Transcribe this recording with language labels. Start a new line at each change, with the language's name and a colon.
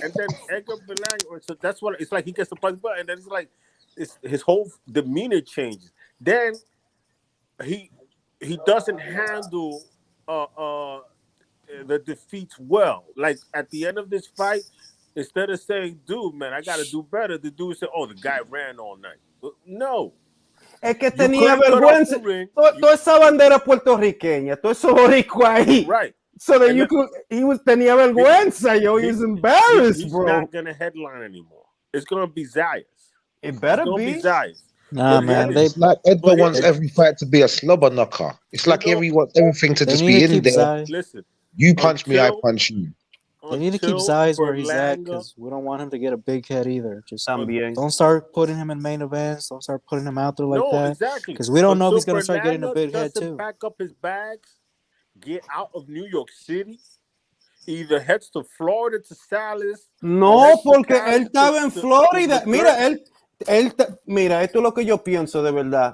English: And then Edgar Berlanga, so that's what it's like. He gets the punch button, and then it's like his whole demeanor changes. Then he doesn't handle the defeats well. Like at the end of this fight, instead of saying, "Dude, man, I got to do better," the dude said, "Oh, the guy ran all night." No.
Spanish: Es que tenía vergüenza. Toda esa bandera puertorriqueña, todo eso boricua ahí.
English: Right. So that
Spanish: tenía vergüenza, yo.
English: He's embarrassed, he's bro. He's not gonna headline anymore. It's gonna be Zayas. It better be Zayas. Nah, man. It's like Edgar wants every fight to be a slobber knocker. It's like he wants everything to just be in there. Listen, you punch me, I punch you. They need to keep Zayas where he's at because we don't want him to get a big head either. Just don't start putting him in main events. Don't start putting him out there like that. Exactly. Because we don't know if he's going to start getting a big head too. Pack up his bags, get out of New York City, either heads to Florida to Salas.
Spanish: No, porque él estaba en Florida. Mira, esto es lo que yo pienso de verdad.